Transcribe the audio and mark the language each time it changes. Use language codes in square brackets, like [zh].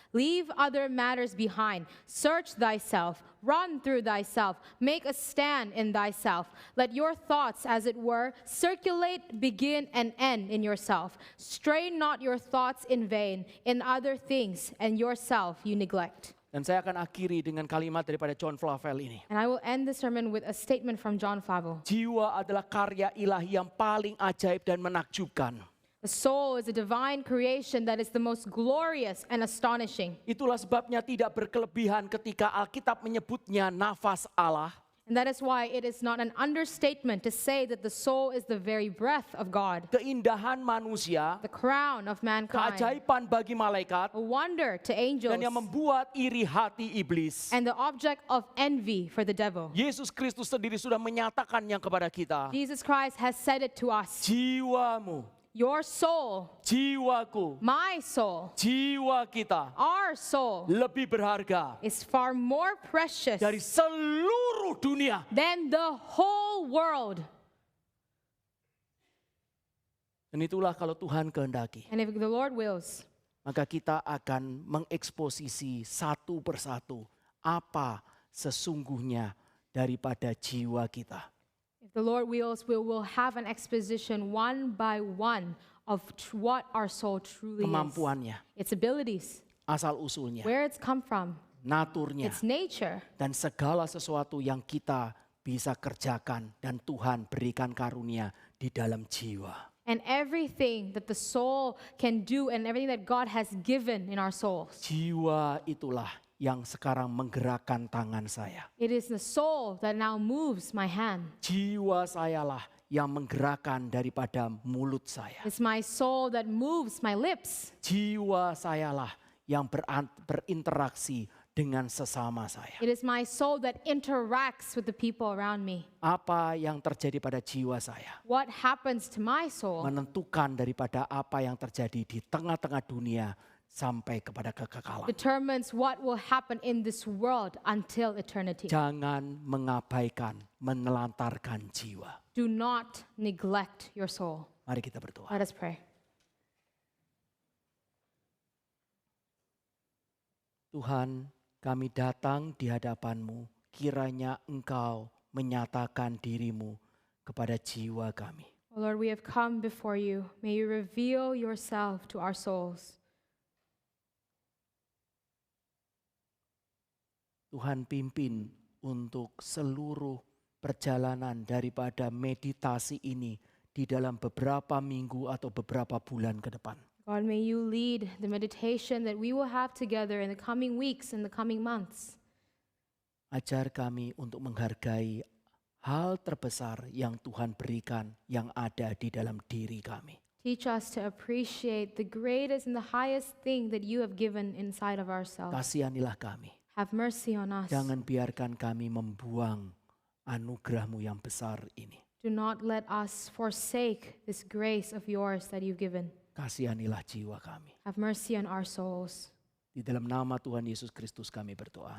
[en] Leave other matters behind. Search thyself. Run through thyself. Make a stand in thyself. Let your thoughts, as it were, circulate, begin, and end in yourself. Strain not your thoughts in vain in other things, and yourself you neglect. [id] Dan saya akan akhiri dengan kalimat daripada John Flavel ini. [en] And I will end the sermon with a statement from John Flavel. [id] Jiwa adalah karya ilahi yang paling ajaib dan menakjubkan. [en] The soul is a divine creation that is the most glorious and astonishing. [id] Itulah sebabnya tidak berkelebihan ketika Alkitab menyebutnya nafas Allah. [en] And that is why it is not an understatement to say that the soul is the very breath of God, [id] Keindahan manusia, [en] the crown of mankind, [id] keajaiban bagi malaikat, [en] a wonder to angels, [id] dan yang membuat iri hati iblis. [en] and the object of envy for the devil. [id] Yesus Kristus sendiri sudah menyatakannya kepada kita. [en] Jesus Christ has said it to us. [id] Jiwamu, [en] Your soul, [id] jiwaku, [en] my soul, [id] jiwa kita [en] our soul [id] lebih berharga [en] is far more precious [id] dari seluruh dunia. [en] than the whole world. [id] Dan itulah kalau Tuhan kehendaki, [en] And if the Lord wills, [id] maka kita akan mengeksposisi satu persatu apa sesungguhnya daripada jiwa kita. [en] if the Lord wills, we will have an exposition one by one of what our soul truly is. [id] Kemampuannya, [en] Its abilities, [id] asal-usulnya, [en] where it's come from, [id] naturnya, [en] its nature, [id] dan segala sesuatu yang kita bisa kerjakan dan Tuhan berikan karunia di dalam jiwa. [en] and everything that the soul can do and everything that God has given in our souls. [id] Jiwa itulah yang sekarang menggerakkan tangan saya. [en] It is the soul that now moves my hand. [id] Jiwa sayalah yang menggerakkan daripada mulut saya. [en] It's my soul that moves my lips. [id] Jiwa sayalah yang berinteraksi dengan sesama saya. [en] It is my soul that interacts with the people around me. [id] Apa yang terjadi pada jiwa saya [en] What happens to my soul [id] menentukan daripada apa yang terjadi di tengah-tengah dunia sampai kepada kekekalan. [en] determines what will happen in this world until eternity. [id] Jangan mengabaikan, menelantarkan jiwa. [en] Do not neglect your soul. [id] Mari kita berdoa. [en] Let us pray. [id] Tuhan, kami datang di hadapan-Mu, kiranya Engkau menyatakan diri-Mu kepada jiwa kami. [en] Oh Lord, we have come before you. May you reveal yourself to our souls. [id] Tuhan pimpin untuk seluruh perjalanan daripada meditasi ini di dalam beberapa minggu atau beberapa bulan ke depan. [en] God, may you lead the meditation that we will have together in the coming weeks and the coming months. [id] Ajar kami untuk menghargai hal terbesar yang Tuhan berikan yang ada di dalam diri kami. [en] Teach us to appreciate the greatest and the highest thing that you have given inside of ourselves. [id] Kasihanilah kami. [en] Have mercy on us. [id] Jangan biarkan kami membuang anugerah-Mu yang besar ini. [en] Do not let us forsake this grace of yours that you've given. [id] Kasihanilah jiwa kami. [en] Have mercy on our souls. [id] Di dalam nama Tuhan Yesus Kristus kami berdoa.